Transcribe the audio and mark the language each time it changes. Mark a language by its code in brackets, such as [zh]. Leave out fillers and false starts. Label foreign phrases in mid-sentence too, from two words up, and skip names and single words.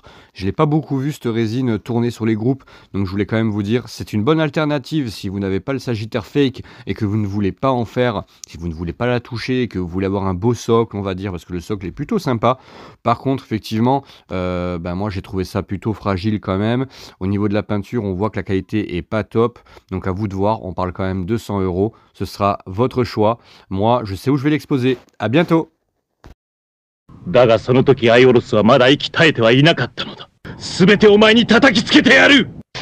[fr] Je l'ai pas beaucoup vu cette résine tourner sur les groupes, donc je voulais quand même vous dire, c'est une bonne alternative si vous n'avez pas le Sagittaire Fake et que vous ne voulez pas en faire, si vous ne voulez pas la toucher et que vous voulez avoir un beau socle, on va dire, parce que le socle est plutôt sympa. Par contre, effectivement, moi j'ai trouvé ça plutôt fragile quand même. Au niveau de la peinture, on voit que la qualité est pas top, donc à vous de voir, on parle quand même 200 €, ce sera votre choix. Moi, je sais où je vais l'exposer. À bientôt. [ja] だがその時アイオロスはまだ息絶えてはいなかったのだ。全てお前に叩きつけてやる。